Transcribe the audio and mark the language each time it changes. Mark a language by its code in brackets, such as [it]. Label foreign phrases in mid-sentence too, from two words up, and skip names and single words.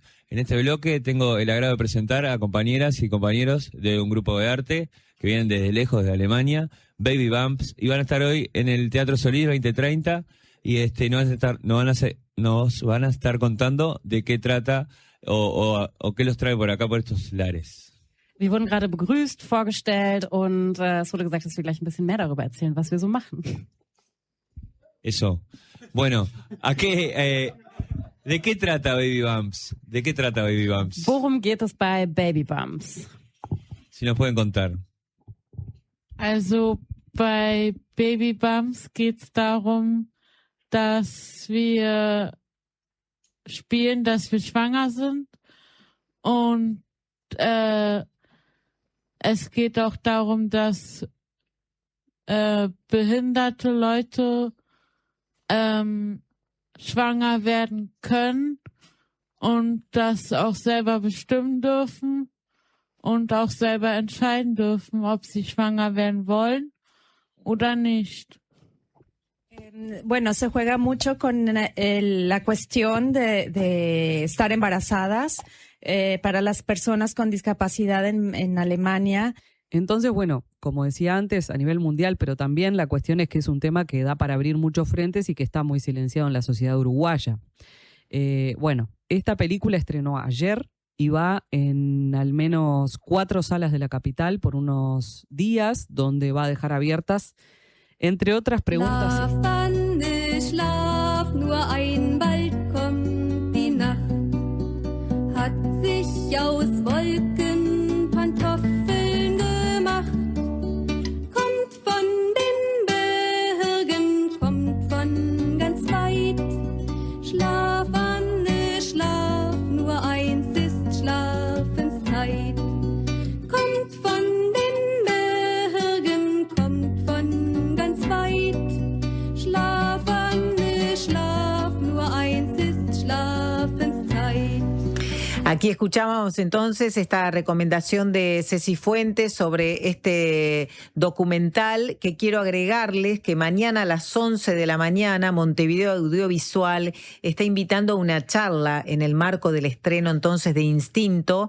[es] En este bloque tengo el agrado de presentar a compañeras y compañeros de un grupo de arte que vienen desde lejos, de Alemania, Baby Bumps, y van a estar hoy en el Teatro Solís 2030 y nos van a estar contando de qué trata o qué los trae por acá, por estos lares. [de] Wir wurden gerade begrüßt, vorgestellt und es wurde gesagt, dass wir gleich ein bisschen mehr darüber erzählen, was wir so machen. [es] Eso. Bueno, ¿de qué trata Baby Bumps? ¿De qué trata Baby Bumps? [de] Worum geht es bei Baby Bumps? [es] Si nos pueden contar. [de] Also bei Baby Bumps geht es darum, dass wir spielen, dass wir schwanger sind und es geht auch darum, dass behinderte Leute schwanger werden können und das auch selber bestimmen dürfen und auch selber entscheiden dürfen, ob sie schwanger werden wollen oder nicht. [es] Bueno, se juega mucho con la cuestión de estar embarazadas para las personas con discapacidad en Alemania. Entonces, bueno, como decía antes, a nivel mundial, pero también la cuestión es que es un tema que da para abrir muchos frentes y que está muy silenciado en la sociedad uruguaya. Bueno, esta película estrenó ayer y va en al menos 4 salas de la capital por unos días, donde va a dejar abiertas, entre otras preguntas. [de] Schlaf, nur einmal kommt die Nacht, hat sich aus Wolken Pantoffeln gemacht, kommt von den Bergen, kommt von ganz weit, Schlaf, Anne, Schlaf, nur eins ist Schlafenszeit, kommt von den Bergen, kommt von ganz weit, Schlaf, Anne, Schlaf, nur eins ist Schlafenszeit. [es] Aquí escuchábamos entonces esta recomendación de Ceci Fuentes sobre este documental, que quiero agregarles que mañana a las 11 de la mañana Montevideo Audiovisual está invitando a una charla en el marco del estreno entonces de Instinto.